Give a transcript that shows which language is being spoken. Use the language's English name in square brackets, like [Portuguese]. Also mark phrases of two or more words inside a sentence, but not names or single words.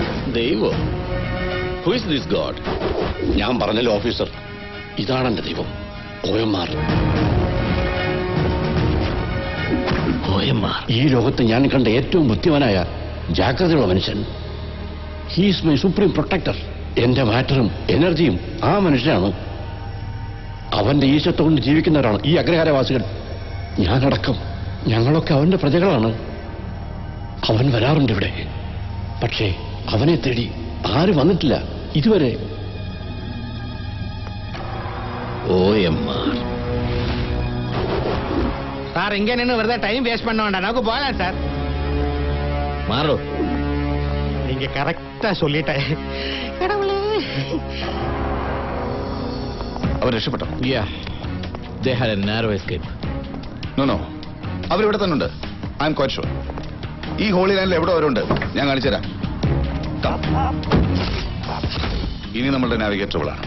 [Malayalam] ദൈവം? [English] Who is this God? [Malayalam] ഞാൻ പറഞ്ഞല്ലോ ഓഫീസർ, ഇതാണ് എന്റെ ദൈവം, OMR. ഈ ലോകത്ത് ഞാൻ കണ്ട ഏറ്റവും ബുദ്ധിമാനായ ജാഗ്രതയുള്ള മനുഷ്യൻ. [English] He's my supreme protector. [Malayalam] എന്റെ മാറ്ററും എനർജിയും ആ മനുഷ്യനാണ്. അവന്റെ ഈശത്വം കൊണ്ട് ജീവിക്കുന്നവരാണ് ഈ അഗ്രഹാരവാസികൾ. ഞാനടക്കം ഞങ്ങളൊക്കെ അവന്റെ പ്രജകളാണ്. അവൻ വരാറുണ്ട് ഇവിടെ, പക്ഷേ അവനെ തേടി ആരും വന്നിട്ടില്ല ഇതുവരെ. OMR. [Tamil] சார் இங்க நின்று வெறுതെ [English] time waste [Tamil] பண்ண வேண்டாம், நமக்கு போகலாம் சார். [Malayalam] മാറോ. [Tamil] நீங்க கரெக்டா சொல்லிட்டே. [Malayalam] അവർ രക്ഷപ്പെട്ടോ? [English] They had a narrow escape. [Malayalam] നോ, അവരിവിടെ തന്നെ ഉണ്ട്. [English] I am quite sure. [Malayalam] ഈ ഹോളി ലാൻഡിൽ എവിടെ അവരുണ്ട് ഞാൻ കാണിച്ചുതരാം. ഇനി നമ്മളുടെ നാവിഗേറ്ററുകളാണ്.